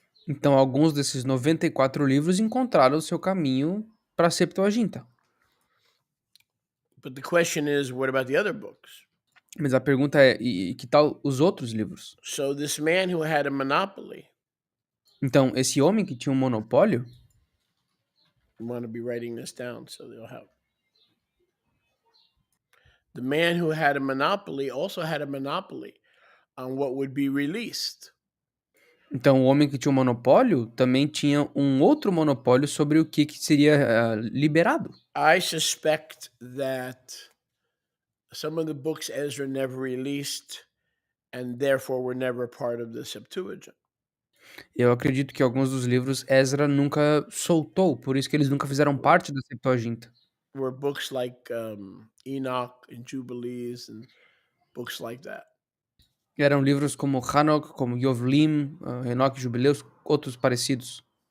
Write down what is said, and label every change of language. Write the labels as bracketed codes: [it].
[pt] Então alguns desses 94 livros encontraram o seu caminho para a Septuaginta. [en] But the question is, what about the other books? [pt] Mas a pergunta é, e que tal os outros livros? [en] So this man who had a monopoly, [pt] Então, esse homem que tinha um monopólio, [en] you want to be writing this down so they'll help. The man who had a monopoly also had a monopoly on what would be released. [pt] então o homem que tinha um monopólio também tinha um outro monopólio sobre o que seria liberado. [en] I suspect that some of the books Ezra never released and therefore were never part of the Septuagint. [pt] Eu acredito que alguns dos livros Ezra nunca soltou, por isso que eles nunca fizeram parte da Septuaginta. [en] Were books like Enoch and Jubilees and books like that. [pt] Eram livros como Hanok, como Yovlim, Enoque, Jubileus, outros parecidos.